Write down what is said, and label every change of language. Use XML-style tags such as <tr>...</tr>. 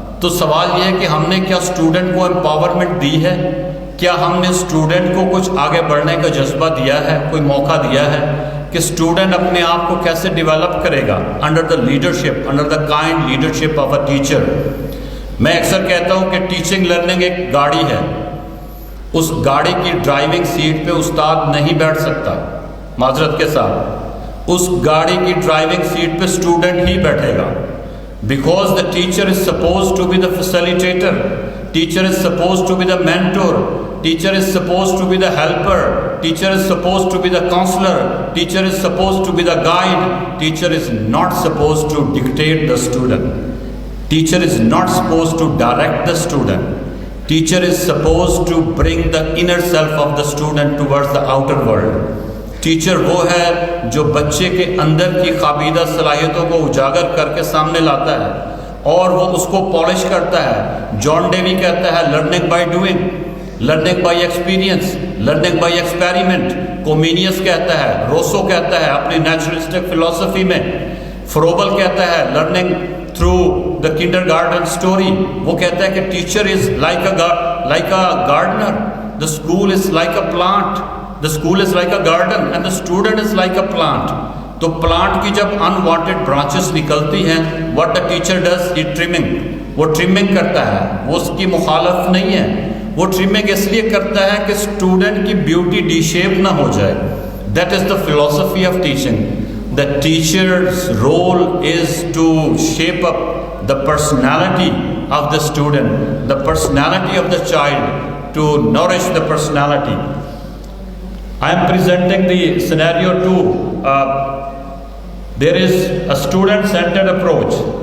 <ur>تو سوال یہ ہے کہ ہم نے کیا اسٹوڈنٹ کو امپاورمنٹ دی ہے, کیا ہم نے اسٹوڈنٹ کو کچھ آگے بڑھنے کا جذبہ دیا ہے, کوئی موقع دیا ہے کہ اسٹوڈنٹ اپنے آپ کو کیسے ڈیولپ کرے گا</ur> <en>Under the leadership, under the kind leadership of a teacher.</en> <ur>میں اکثر کہتا ہوں کہ ٹیچنگ لرننگ ایک گاڑی ہے, اس گاڑی کی ڈرائیونگ سیٹ پہ استاد نہیں بیٹھ سکتا. معذرت کے ساتھ اس گاڑی کی ڈرائیونگ سیٹ پہ اسٹوڈنٹ ہی بیٹھے گا,</ur> <en>Because the teacher is suppose to be the facilitator, teacher is suppose to be the mentor, teacher is suppose to be the helper, teacher is suppose to be the counsellor, teacher is suppose to be the guide. Teacher is not suppose to dictate the student, teacher is not suppose to direct the student. Teacher is supposed to bring the inner self of the student towards the outer world.</en> <ur>Teacher وہ ہے جو بچے کے اندر کی قابلیت صلاحیتوں کو اجاگر کر کے سامنے لاتا ہے اور وہ اس کو پالش کرتا ہے.</ur> <en>John Dewey</en> <ur>کہتا ہے</ur> <en>Learning by doing, learning by experience, learning by experiment.</en> <ur>کومینیس کہتا ہے, روسو کہتا ہے اپنی نیچرلسٹک فلسفی میں, فروبل کہتا ہے</ur> <en>Learning through the kindergarten story.</en> <ur>وہ کہتا ہے کہ</ur> <en>Teacher is like a gardener, the school is like a plant, the school is like a garden and the student is like a plant.</en> <ur>تو plant کی جب unwanted branches نکلتی ہیں,</ur> <en>what the teacher does, he trimming,</en> <ur>وہ trimming کرتا ہے, وہ اس کی مخالف نہیں ہے. وہ ٹریمنگ اس لیے کرتا ہے کہ اسٹوڈنٹ کی بیوٹی ڈی شیپ نہ ہو جائے.</ur> <en>That is the philosophy of teaching. The teacher's role is to shape up the personality of the student, the personality of the child, to nourish the personality. I am presenting the scenario 2. There is a student-centered approach.</en>